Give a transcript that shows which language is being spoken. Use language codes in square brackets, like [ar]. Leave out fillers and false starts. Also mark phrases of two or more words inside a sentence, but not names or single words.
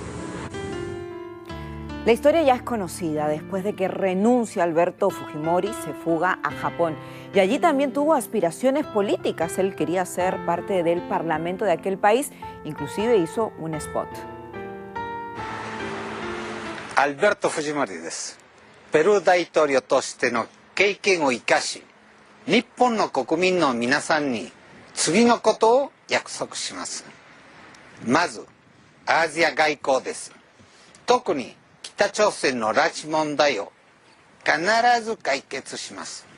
[es] La historia ya es conocida. Después de que renuncia Alberto Fujimori, se fuga a Japón. Y allí también tuvo aspiraciones políticas. Él quería ser parte del parlamento de aquel país. Inclusive hizo un spot. [ja] Alberto Fujimori です。ペルー大統領としての経験を生かし、日本の国民の皆さんに次のことを約束します。まず、アジア外交です。特に北朝鮮の拉致問題を必ず解決します。